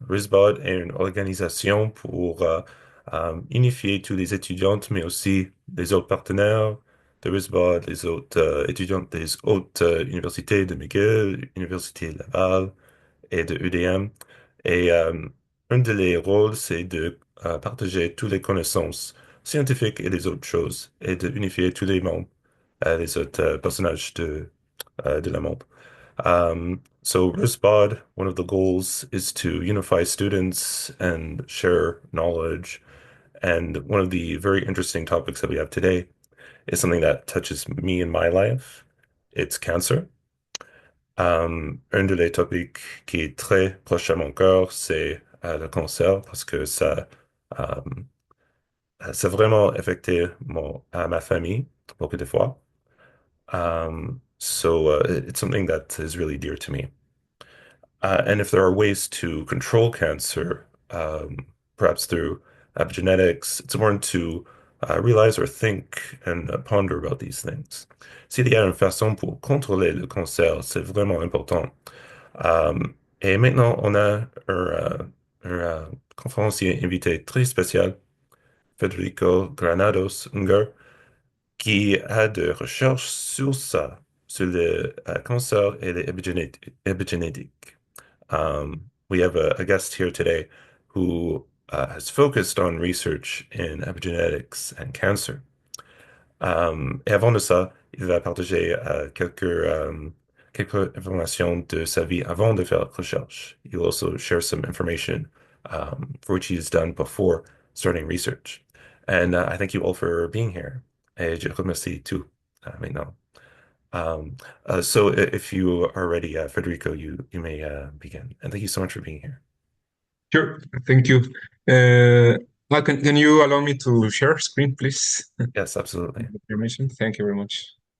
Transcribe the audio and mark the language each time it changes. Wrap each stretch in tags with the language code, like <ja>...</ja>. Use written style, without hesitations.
<fr>RiSBOd est une organisation pour unifier tous les étudiantes, mais aussi les autres partenaires de RiSBOd, les autres étudiantes des autres universités de McGill, Université Laval et de UDM. Et un de les rôles, c'est de partager toutes les connaissances scientifiques et les autres choses, et de unifier tous les membres, les autres personnages de la monde.</fr> <en>So RiSBOd, one of the goals is to unify students and share knowledge. And one of the very interesting topics that we have today is something that touches me in my life. It's cancer.</en> <fr>Un des topics qui est très proche à mon cœur, c'est le cancer parce que euh, ça a vraiment affecté ma famille beaucoup de fois.</fr> <en>It's something that is really dear to me. And if there are ways to control cancer, perhaps through epigenetics, it's important to realize or think and ponder about these things.</en> <fr>S'il y a une façon pour contrôler le cancer, c'est vraiment important. Euh, et maintenant, on a un conférencier invité très spécial, Federico Granados Unger, qui a de recherches sur ça, sur le cancer et les épigénétiques.</fr> <en>We have a guest here today who has focused on research in epigenetics and cancer.</en> <fr>Et avant de ça, il va partager quelques informations de sa vie avant de faire la recherche.</fr> <en>He'll also share some information for which he's done before starting research. And I thank you all for being here.</en> <fr>Et je remercie tout maintenant.</fr> <en>If you are ready, Federico, you may begin. And thank you so much for being here. Sure, thank you. Can you allow me to share screen, please? Yes, absolutely. Permission. Thank you very much.</en>